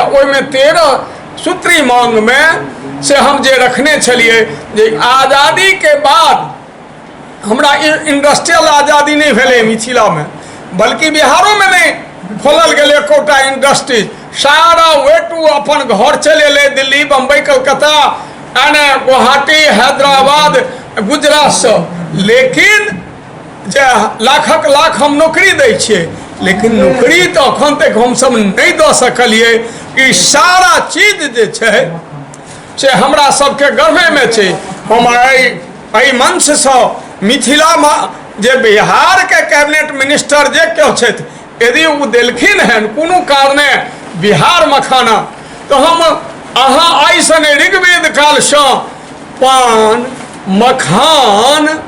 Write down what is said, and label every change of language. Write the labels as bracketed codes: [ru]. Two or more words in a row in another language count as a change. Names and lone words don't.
[mai] ओहिमे 13 सूत्री मांग में से हम जे रखने छलिए जे आज़ादी के बाद हमरा इंडस्ट्रियल आज़ादी नहीं भेलै मिथिला में, बल्कि बिहारो में नहीं खोलल गेलै एकोटा इंडस्ट्रीज। सारा वेटू अपन घर चलि एलै दिल्ली, बम्बई, कलकत्ता, एने गुवाहाटी, हैदराबाद, गुजरात से। लेकिन जे लाखक लाख हम नौकरी दै छियै, लेकिन नौकरी तो अखन तक हम सब नहीं दऽ सकलिए। ई सारा चीज जे छै से हमरा सबके गर्वे में छै। हम एहि मंच से मिथिला जे बिहार के [en] cabinet minister [mai] जे केओ छथि, यदि ओ देलखिन हन कोनो कारणे बिहार मखाना, तो हम अहाँ आइ सने ऋग्वेद काल से पान मखान